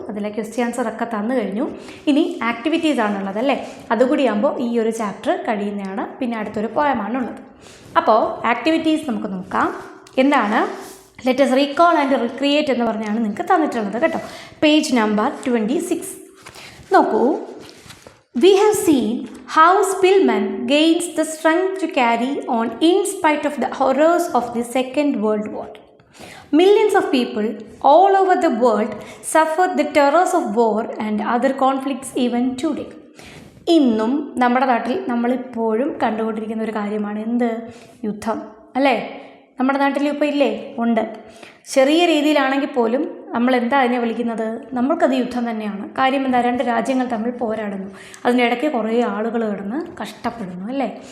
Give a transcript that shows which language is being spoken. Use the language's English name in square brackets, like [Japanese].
[Malayalam] അതിലെ question answer ഒക്കെ തന്നു കഴിഞ്ഞു. ഇനി ആക്ടിവിറ്റീസ് ആണുള്ളത് അല്ലേ. അതുകൂടിയാകുമ്പോൾ ഈ ഒരു ചാപ്റ്റർ കഴിയുന്നതാണ്. പിന്നെ അടുത്തൊരു പോയമാണുള്ളത്. അപ്പോൾ ആക്ടിവിറ്റീസ് നമുക്ക് നോക്കാം. എന്താണ്? [English] let's recall and recreate [Malayalam] എന്ന് പറഞ്ഞാണ് നിങ്ങൾക്ക് തന്നിട്ടുള്ളത് കേട്ടോ. പേജ് നമ്പർ 26 നോക്കൂ. [English] We have seen how Spillman gains the strength to carry on in spite of the horrors of the Second World War. Millions of people all over the world suffer the terrors of war and other conflicts even today. [Malayalam] ഇന്നും നമ്മുടെ നാട്ടിൽ നമ്മളിപ്പോഴും കണ്ടുകൊണ്ടിരിക്കുന്ന ഒരു കാര്യമാണ് എന്ത്? യുദ്ധം അല്ലേ. നമ്മുടെ നാട്ടിൽ ഇപ്പോൾ ഇല്ലേ? ഉണ്ട്. ചെറിയ രീതിയിലാണെങ്കിൽ പോലും നമ്മൾ എന്താ അതിനെ വിളിക്കുന്നത്? നമ്മൾക്കത് യുദ്ധം തന്നെയാണ്. കാര്യം എന്താ? രണ്ട് രാജ്യങ്ങൾ തമ്മിൽ പോരാടുന്നു. അതിനിടയ്ക്ക് കുറേ ആളുകൾ കിടന്ന് കഷ്ടപ്പെടുന്നു അല്ലേ.